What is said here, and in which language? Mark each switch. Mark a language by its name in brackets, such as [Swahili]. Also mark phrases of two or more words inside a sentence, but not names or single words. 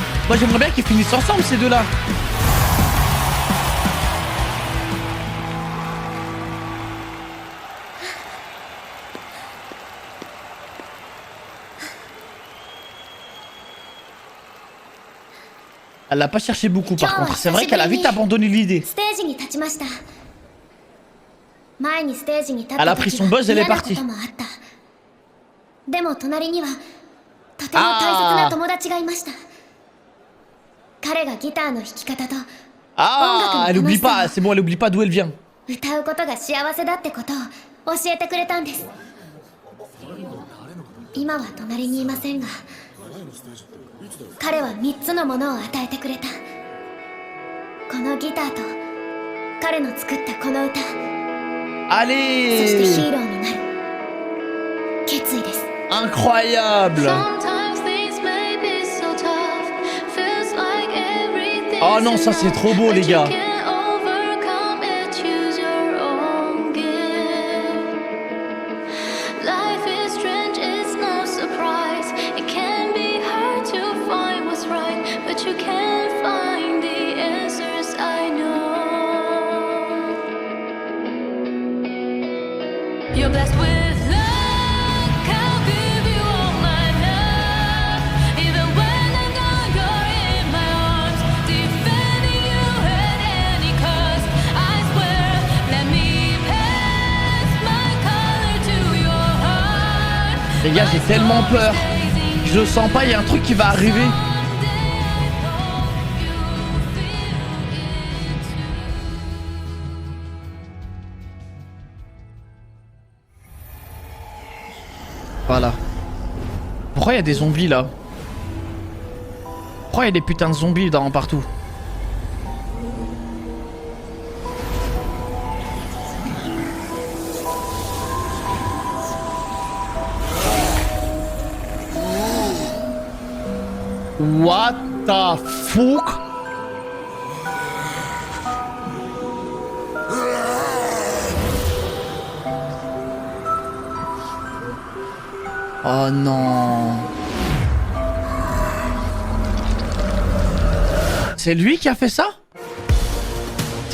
[French] Moi, j'aimerais bien qu'ils finissent ensemble, ces deux-là. Elle l'a pas cherché beaucoup par contre. C'est vrai qu'elle a vite abandonné l'idée. [Japanese] ステージに立ちました。前にステージに立った [French] Elle a pris son buzz, elle est [Japanese] 嫌な [French] partie. [Japanese] こともあった。でも隣にはとても大切な友達がいました。彼がギターの弾き方と [French] Ah, elle oublie pas. C'est bon, elle oublie pas d'où elle vient. [Japanese] 歌うことが幸せだってことを教えてくれたんです。今は隣にいませんが、彼は3つのものを与えてくれた。このギターと彼の作ったこの歌、そしてヒ [French] Allez. [Japanese] ーローになる決意です。 [French] Incroyable. [English] Sometimes things may be so tough. Feels like everything. [French] Oh non, ça c'est trop beau les gars. [English] Can't overcome it. Choose your own gift. Life is strange. It's no surprise. It can be hard to find what's right, but you can find the answers. I know. You're blessed with luck. I'll give you all my love. Even when I'm gone, you're in my arms, defending you at any cost. I swear, let me pass my color to your heart. [French] Les gars, j'ai tellement peur. Je le sens pas, il y a un truc qui va arriver. Voilà. Pourquoi il y a des zombies là? Pourquoi il y a des putains de zombies dans partout? [English] What the fuck? [French] Oh non. C'est lui qui a fait ça?